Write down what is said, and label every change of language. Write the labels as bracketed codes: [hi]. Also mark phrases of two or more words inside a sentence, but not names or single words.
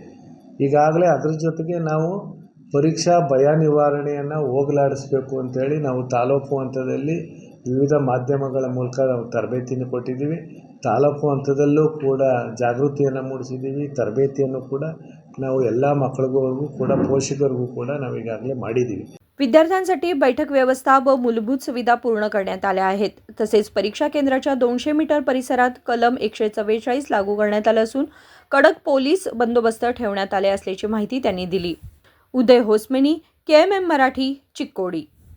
[kn] ಈಗಾಗಲೇ ಅದ್ರ ಜೊತೆಗೆ ನಾವು ಪರೀಕ್ಷಾ ಭಯ ನಿವಾರಣೆಯನ್ನು ಹೋಗಲಾಡಿಸ್ಬೇಕು ಅಂತೇಳಿ ನಾವು ತಾಲೂಕು ಹಂತದಲ್ಲಿ ವಿವಿಧ ಮಾಧ್ಯಮಗಳ ಮೂಲಕ ನಾವು ತರಬೇತಿಯನ್ನು ಕೊಟ್ಟಿದ್ದೀವಿ। ತಾಲೂಕು ಹಂತದಲ್ಲೂ ಕೂಡ ಜಾಗೃತಿಯನ್ನು ಮೂಡಿಸಿದ್ದೀವಿ। तरबेतीಯನ್ನು ಕೂಡ ನಾವು ಎಲ್ಲ ಮಕ್ಕಳಿಗೂ ಕೂಡ पोषकರಿಗೂ ಕೂಡ ನಾವು ಈಗಾಗಲೇ ಮಾಡಿದ್ದೀವಿ। [mr] विद्यार्थ्यांसाठी बैठक व्यवस्था व मूलभूत सुविधा पूर्ण करण्यात आल्या आहेत। तसेच परीक्षा केंद्राच्या 200 मीटर परिसरात कलम 144 लागू करण्यात आले असून कडक पोलीस बंदोबस्त ठेवण्यात आले असल्याची माहिती त्यांनी दिली। उदय होसमेनी, KMM मराठी, चिकोडी।